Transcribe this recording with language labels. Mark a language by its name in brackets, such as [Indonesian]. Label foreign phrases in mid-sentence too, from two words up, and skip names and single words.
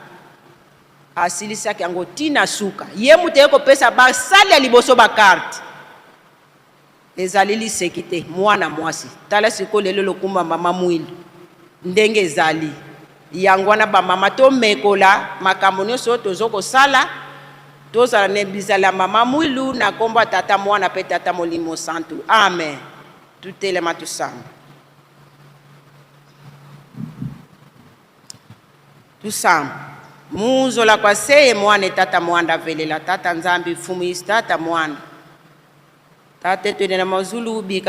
[Lingala] asilisaki yango tina suka ye mutu ekopesa basali ya liboso bakarte ezali liseki te mwana mwasi tala siko lelo lokumba mama mwilu ndenge ezali yango wana bamama tomekola makambo nyonso tozokosala tozala ne bizala mama mwilu na kombo tata mwana pe tata molimo santu amen tutelema tusamba [Kongo] muzola kwa seye mwana tata mwanda velela tata nzambi fumu tata mwana tate twene mazulu bika